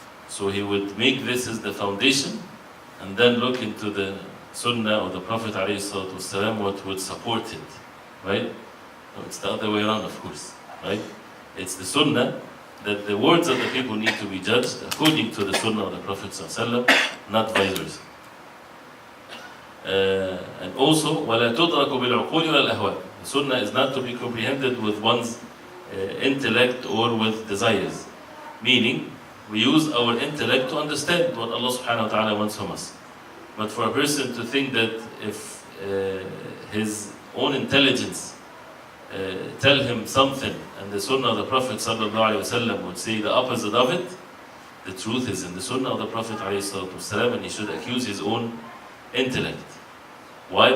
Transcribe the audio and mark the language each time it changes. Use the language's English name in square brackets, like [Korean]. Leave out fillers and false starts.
[English] So he would make this as the foundation and then look into the Sunnah or the Prophet ﷺ, what would support it, right? No, it's the other way around, of course, right? It's the Sunnah that the words of the people need to be judged according to the Sunnah of the Prophet ﷺ, not vice versa. And also, [Arabic] وَلَا تُدْرَكُ بِالْعُقُولِ وَالْأَهْوَاءِ. [English] The Sunnah is not to be comprehended with one's intellect or with desires. Meaning, we use our intellect to understand what Allah subhanahu wa ta'ala wants from us. But for a person to think that if his own intelligence tell him something and the Sunnah of the Prophet ﷺ would say the opposite of it, the truth is in the Sunnah of the Prophet ﷺ, and he should accuse his own intellect. Why?